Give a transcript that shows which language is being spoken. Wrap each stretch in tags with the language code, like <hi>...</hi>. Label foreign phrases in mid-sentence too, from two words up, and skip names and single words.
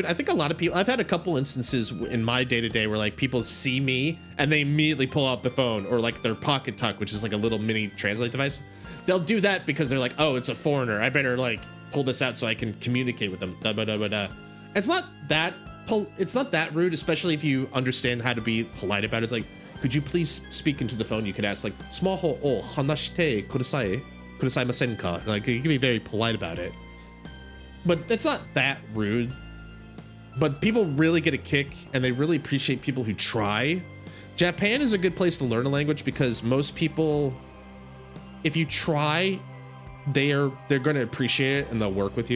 <en>I think a lot of people, I've had a couple instances in my day-to-day where like people see me and they immediately pull out the phone, or like their pocket tuck, which is like a little mini translate device. They'll do that because they're like, oh, it's a foreigner, I better like pull this out so I can communicate with them. It's not that rude, especially if you understand how to be polite about it. It's like, could you please speak into the phone? You could ask like,</en> <ja>スマホ を 話して くださいませんか?</ja> <en>Like, you can be very polite about it. But it's not that rude. But people really get a kick, and they really appreciate people who try. Japan is a good place to learn a language because most people, if you try, they're going to appreciate it and they'll work with you.</en>